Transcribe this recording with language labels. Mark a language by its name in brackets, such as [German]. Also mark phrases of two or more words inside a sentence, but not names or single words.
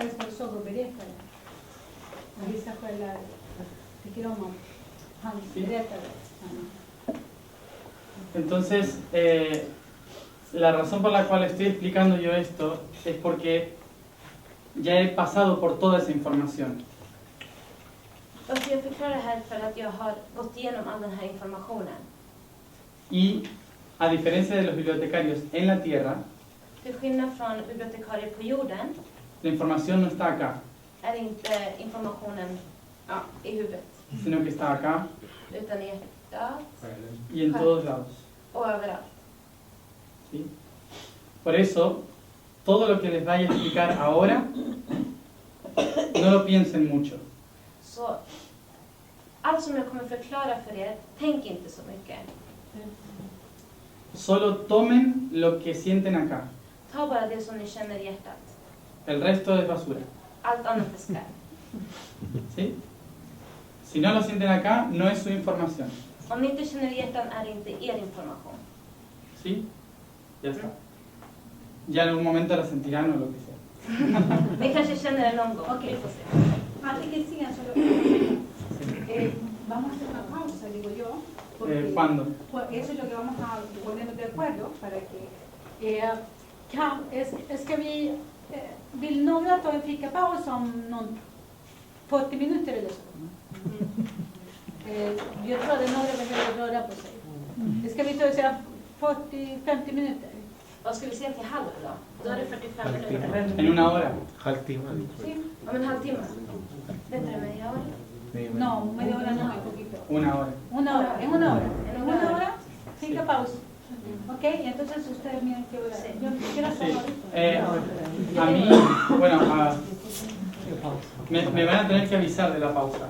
[Swedish] jorden. [Spanish] es por sagoberättare. [Swedish] Vissa själar tycker om att han berättade. [Spanish] Entonces, la razón por la cual estoy explicando yo esto es porque ya he pasado por toda esa información. [Swedish] Varför jag förklarar det här för att jag har gått igenom all den här informationen. [Spanish] Y a diferencia de los bibliotecarios en la Tierra, [Swedish] Till skillnad från bibliotekarier på jorden [Spanish] la información no está acá, [Swedish] är inte informationen i huvudet, [Spanish] sino que está acá [Swedish] utan i hjärtat [Spanish] y en todos lados. [Swedish] och överallt. [Spanish] ¿Sí? Por eso, todo lo que les vaya a explicar ahora, no lo piensen mucho. [Swedish] Så allt som jag kommer förklara för er, tänk inte så mycket. [Spanish] Solo tomen lo que sienten acá. [Swedish] Ta bara det som ni känner i hjärtat. [Spanish] El resto es basura. [Swedish] Allt annat är skräp. [Spanish] ¿Sí? Si no lo sienten acá, no es su información. [Swedish] Om ni inte känner i hjärtat är det inte er information. [Spanish] ¿Sí? Ya está. Ya en algún momento la sentirán o lo que sea. [Swedish] Ni kanske känner det någon gång. Okej. Vi får se. [Spanish] Antes que sigan, vamos a hacer una pausa, digo yo. Porque ¿Cuándo? pues eso es lo que vamos a ponernos de acuerdo para que [Swedish] ska vi vill några ta en fikapaus om 40 minuter eller så? Jag tror att några behöver röra på sig. Ska vi ta 40-50 minuter? Vad ska vi säga till halv då? Då är det 45 minuter. [Spanish] En una hora. [Swedish] Halvtimme. [Spanish] Sí. [Swedish] Om en halvtimme. Vänta med jag. [Spanish] No, media hora no, un poquito. Una hora. Una hora, en una hora. En Una una hora, fikapaus. ¿Ok? Entonces ustedes miren qué hora. Sí. Yo quiero Sí. hacer A mí, bueno, me van a tener que avisar de la pausa,